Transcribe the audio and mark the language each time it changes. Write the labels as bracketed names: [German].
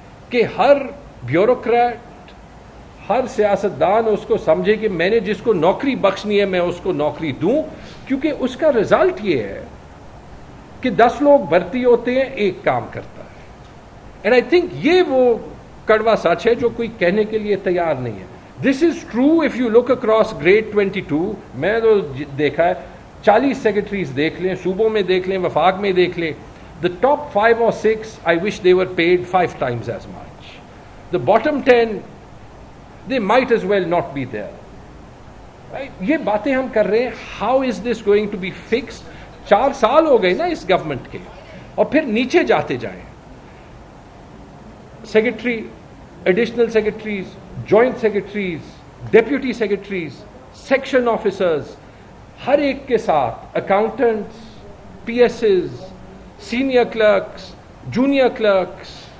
[Urdu] کہ ہر بیوروکریٹ, ہر سیاستدان اس کو سمجھے کہ میں نے جس کو نوکری بخشنی ہے میں اس کو نوکری دوں, کیونکہ اس کا رزلٹ یہ ہے کہ 10 لوگ بھرتی ہوتے ہیں, ایک کام کرتا ہے. [English] and I think [Urdu] یہ وہ کڑوا سچ ہے جو کوئی کہنے کے لیے تیار نہیں ہے. [English] This is true if you look across grade 22. [Urdu] میں تو دیکھا ہے 40 سیکرٹریز دیکھ لیں, صوبوں میں دیکھ لیں, وفاق میں دیکھ لیں. [English] The top 5 or 6, I wish they were paid 5 times as much. The bottom 10, they might as well not be there. [Urdu] Right? یہ باتیں ہم کر رہے ہیں. [English] How is this going to be fixed? [Urdu] 4 سال ہو گئے نا اس گورنمنٹ کے, اور پھر نیچے جاتے جائیں. Secretary, additional secretaries, joint secretaries, deputy secretaries, section officers, ہر ایک کے ساتھ accountants, P S as, senior clerks, junior clerks.